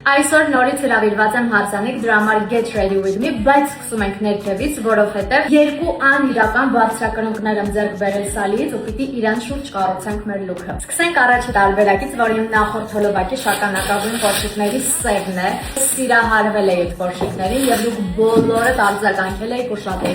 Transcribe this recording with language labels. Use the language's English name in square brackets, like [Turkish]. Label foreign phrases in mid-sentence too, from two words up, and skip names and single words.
[Armenian] Այսօր նորից հրավիրված եմ հարսանիք, դրա համար [English] get ready with me, [Armenian] բայց սկսում ենք ներքևից, որովհետև երկու անիրական բարձրակրունկներ եմ ձեռք բերել սալից ու պիտի իրան շուրջ կառուցենք մեր լուքը։ Սկսենք առաջի տարբերակից, որը իմ նախորդ հոլովակի շագանակագույն կոշիկների սևն է։ Սիրահարվել էի այդ կոշիկներին եւ դուք բոլորը արձագանքել եք ու շատ